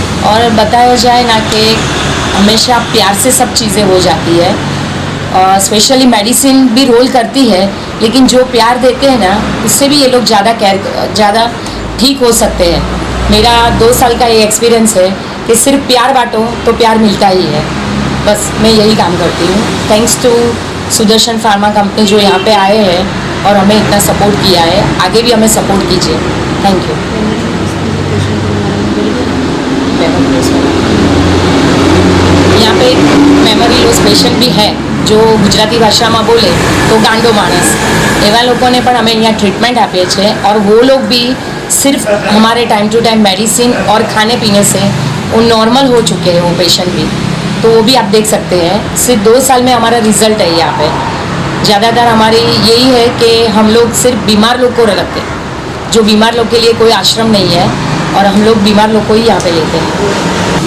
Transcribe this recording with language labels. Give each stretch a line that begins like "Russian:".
Hindi: और बताया जाए ना कि हमेशा प्यार से सब चीज़ें हो जाती है, और स्पेशली मेडिसिन भी रोल करती है, लेकिन जो प्यार देते हैं ना उससे भी ये लोग ज़्यादा ठीक हो सकते हैं। मेरा 2 साल का ये एक्सपीरियंस है कि सिर्फ प्यार बांटो तो प्यार मिलता ही है। बस मैं यही काम करती हूँ। Thanks to Sudarshan pharma company जो यहाँ पे आए हैं और हमें इतना सपोर्ट किया है, आगे भी हमें सपोर्ट कीजिए। Thank you. यहाँ पे मेमोरी लॉस पेशेंट भी है, जो
Gujarati: ગુજરાતી ભાષામાં બોલે તો ગાંડો માણસ, એવા લોકોને પણ અમે અહીંયા ટ્રીટમેન્ટ આપીએ છીએ।
Hindi: और वो लोग भी सिर्फ हमारे टाइम टू टाइम मेडिसिन और खाने पीने से वो नॉर्मल हो चुके हैं, वो पेशेंट भी। तो वो भी आप देख सकते हैं, सिर्फ 2 साल में हमारा रिजल्ट है यहाँ पे। ज़्यादातर हमारी यही है कि हम लोग सिर्फ बीमार लोग को रखते हैं, जो बीमार लोग के लिए कोई आश्रम नहीं है, और हम लोग बीमार लोग को ही यहाँ पे लेते हैं।